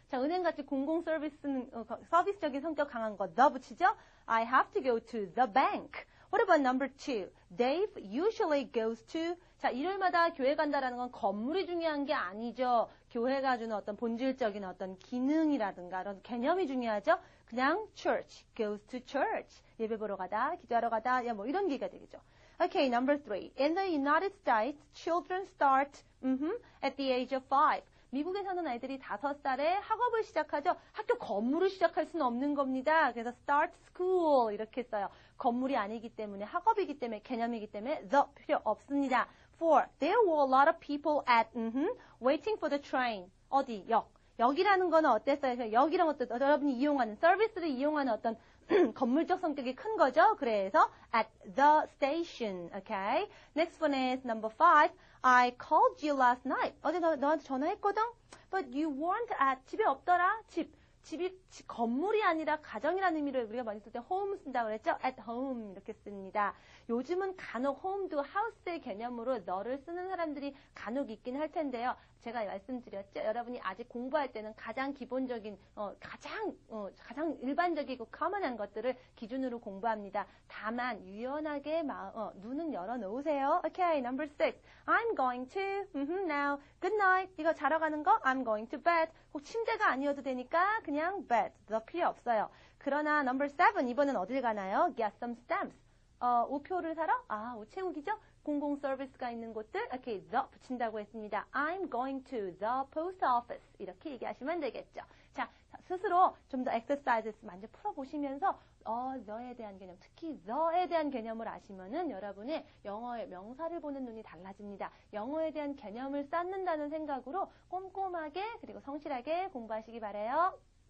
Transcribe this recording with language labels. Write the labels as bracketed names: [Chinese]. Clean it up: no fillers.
[Korean] 자, 은행같이 공공 서비스는 서비스적인 성격 강한 거 the 붙이죠? [English] I have to go to the bank. What about number 2? Dave usually goes to. [Korean] 자, 일요일마다 교회 간다라는 건 건물이 중요한 게 아니죠. 교회가 주는 어떤 본질적인 어떤 기능이라든가 이런 개념이 중요하죠. [English] 그냥 church, goes to church. [Korean] 예배 보러 가다, 기도하러 가다, 이런 얘기가 되겠죠. [English] Okay, number 3. In the United States, children start at the age of 5. [Korean] 미국에 사는 아이들이 5살에 학업을 시작하죠. 학교 건물을 시작할 수는 없는 겁니다. 그래서 start school 이렇게 써요. 건물이 아니기 때문에 학업이기 때문에 개념이기 때문에 the 필요 없습니다. [English] 4. There were a lot of people at waiting for the train. [Korean] 어디? 역이라는 거는 어땠어요? 역이란 것도 여러분이 이용하는 서비스를 이용하는 어떤 건물적 성격이 큰 거죠. 그래서 [English] at the station. Okay. Next one is number 5. I called you last night. [Korean] 어제 너한테 전화했거든. [English] But you weren't at. [Korean] 집에 없더라. 집. 집이 건물이 아니라 가정이라는 의미로 우리가 많이 쓸 때 home 쓴다고 그랬죠? at home 이렇게 씁니다. 요즘은 간혹 home도 house의 개념으로 너를 쓰는 사람들이 간혹 있긴 할 텐데요. 제가 말씀드렸죠. 여러분이 아직 공부할 때는 가장 기본적인, 가장 일반적이고 common한 것들을 기준으로 공부합니다. 다만 유연하게 눈은 열어 놓으세요. [English] Okay, number 6. I'm going to, now, good night. [Korean] 이거 자러 가는 거, [English] I'm going to bed. [Korean] 꼭 침대가 아니어도 되니까 그냥 bed. 더 필요 없어요. 그러나 number 7, 이번엔 어딜 가나요? [English] Get some stamps. [Korean] 우표를 사러? 우체국이죠? 공공 서비스가 있는 곳들, 이렇게 the 붙인다고 했습니다. [English] I'm going to the post office. [Korean] 이렇게 얘기하시면 되겠죠. 자, 스스로 좀 더 exercises 많이 풀어보시면서 the에 대한 개념, 특히 the에 대한 개념을 아시면은 여러분의 영어의 명사를 보는 눈이 달라집니다. 영어에 대한 개념을 쌓는다는 생각으로 꼼꼼하게 그리고 성실하게 공부하시기 바라요.